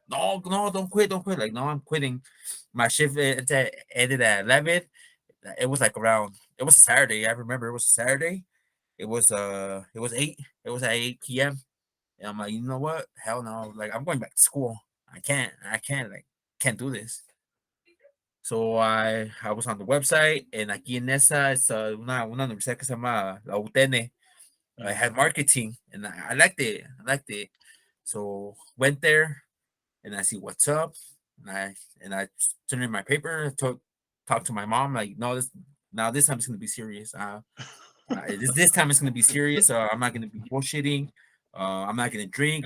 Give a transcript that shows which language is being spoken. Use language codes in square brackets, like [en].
[en] No, no, don't quit. Like, no, I'm quitting. My shift ended at 11. It was like around. It was a Saturday. I remember it was a Saturday. It was 8. It was at 8 p.m. And I'm like, you know what? Hell no. Like I'm going back to school. I can't do this. So I was on the website and [es] aquí en esa es una universidad que se llama la UTN. [en] I Mhm. had marketing and I liked it. I liked it. So went there and I see what's up. And I turned in my paper, talked to my mom, like, no, this time it's gonna be serious. This time it's gonna be serious. I'm not gonna be bullshitting. I'm not gonna drink.